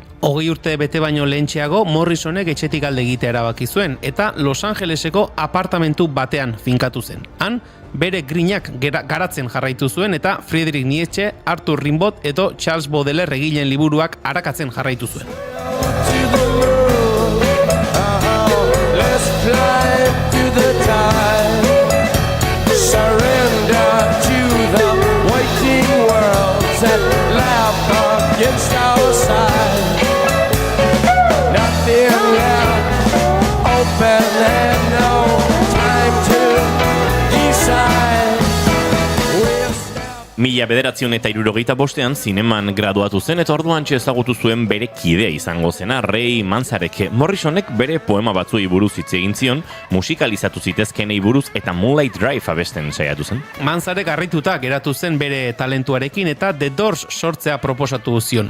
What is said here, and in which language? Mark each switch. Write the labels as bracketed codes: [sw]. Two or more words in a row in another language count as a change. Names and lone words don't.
[eu] 20 urte bete baino lehentxeago Morrisonek etxetik alde egitea erabaki zuen eta Los Angeleseko apartamentu batean finkatu zen. Han, bere grinak garatzen jarraitu zuen eta Friedrich Nietzsche, Arthur Rimbaud eta Charles Baudelaire egileen liburuak arakatzen jarraitu zuen. [en] That laugh against our side. Nothing left open and no time to decide. [eu] Mila bederatzion eta 75ean zineman graduatu zen eta orduantxe ezagutu zuen bere kidea izango zena, Ray Manzarek. Morrisonek bere poema batzuei buruz hitz egin zion, musikalizatu zitezkenei buruz eta Moonlight Drive abesten saiatu zen. Manzarek harrituta geratu zen bere talentuarekin eta The Doors sortzea proposatu zion.